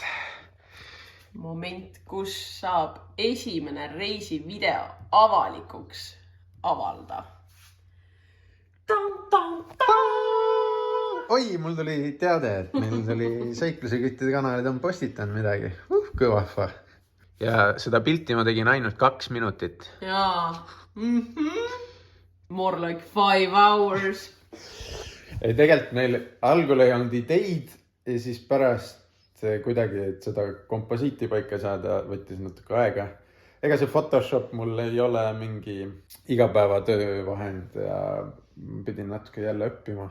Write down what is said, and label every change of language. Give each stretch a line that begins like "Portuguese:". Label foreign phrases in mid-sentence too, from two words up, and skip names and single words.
Estonian: Moment, kus saab esimene reisivideo avalikuks avalda. Oi, mul tuli teade, et meil tuli Seikluseküttide kanalid on postitanud midagi. Kõvahva. Ja seda pilti ma tegin ainult 2 minutit. Jaa.
English: More like 5 hours.
Estonian: Ei, tegelikult meil algul ei olnud ideid ja siis pärast kuidagi, et seda komposiiti paika saada, võttis natuke aega. Ega see Photoshop mul ei ole mingi igapäevatöö vahend ja pidin natuke jälle õppima.